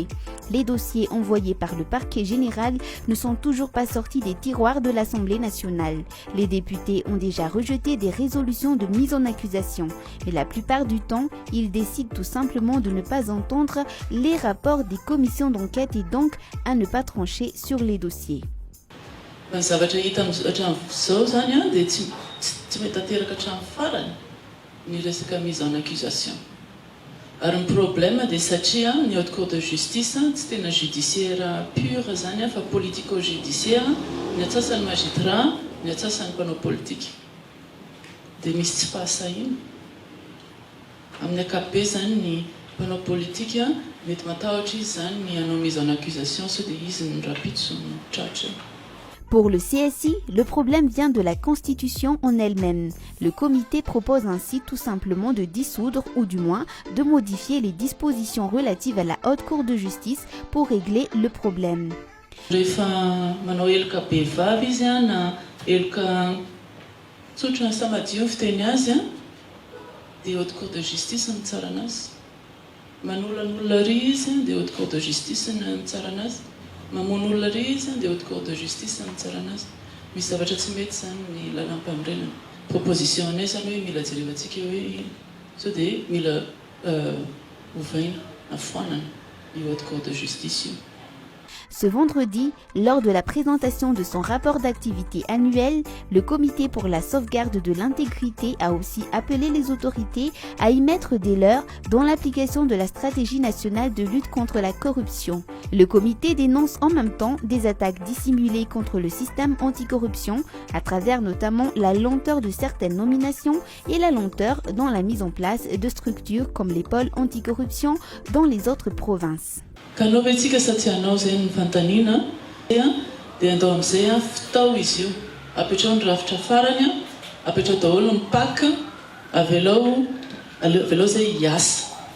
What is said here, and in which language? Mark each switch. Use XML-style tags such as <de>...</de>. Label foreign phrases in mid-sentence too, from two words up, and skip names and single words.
<fr>Les dossiers envoyés par le parquet général ne sont toujours pas sortis des tiroirs de l'Assemblée nationale. Les députés ont déjà rejeté des résolutions de mise en accusation, mais la plupart du temps, ils décident tout simplement de ne pas entendre les rapports des commissions d'enquête et donc à ne pas trancher sur les dossiers.</fr> <mg>Ary ny problème de satria ny Haute Cour de justice tsy tena</mg> <fr>judiciaire pure</fr> <mg>zany fa politico-judiciaire, ny atsasany magistrat, ny atsasany mpanao politique. Dia misy tsy fahasahina. Amin'ny ankapobeny zany ny mpanao politique mety matahotra izy zany ny hanao</mg> <fr>mise en accusation</fr> <mg>sao dia izy ny rapitso ny tratra.</mg> <fr>Pour le CSI, le problème vient de la Constitution en elle-même. Le comité propose ainsi tout simplement de dissoudre ou du moins de modifier les dispositions relatives à la Haute Cour de justice pour régler le problème.</fr> <mg>Rehefa manao eloka behivavy izy na eloka tsotra samadio ny fiteny azy dia Haute Cour de justice ny tsara anazy. Manolan'olona ry izy dia Haute Cour de justice ny tsara anazy. Mamono olona ry izy dia Haute Cour de justice ny tsara anazy. Misy zavatra tsy mety zany ny lalam-pahamrenana. Proposition anay zany hoe mila jerevantsika hoe sao dia mila ovaina afoanana io Haute Cour de justice io.</mg> <fr>Ce vendredi, lors de la présentation de son rapport d'activité annuel, le Comité pour la sauvegarde de l'intégrité a aussi appelé les autorités à y mettre des leurs dans l'application de la stratégie nationale de lutte contre la corruption. Le comité dénonce en même temps des attaques dissimulées contre le système anticorruption à travers notamment la lenteur de certaines nominations et la lenteur dans la mise en place de structures comme les pôles anticorruption dans les autres provinces.</fr> <mg>Kanao hoe tsika satsy anao zay ny fantanina dia andao amin'izay fitao izy io. Apetrao ny rafitra farany, apetrao daholo ny paka, avy alao zay hiasa.</mg>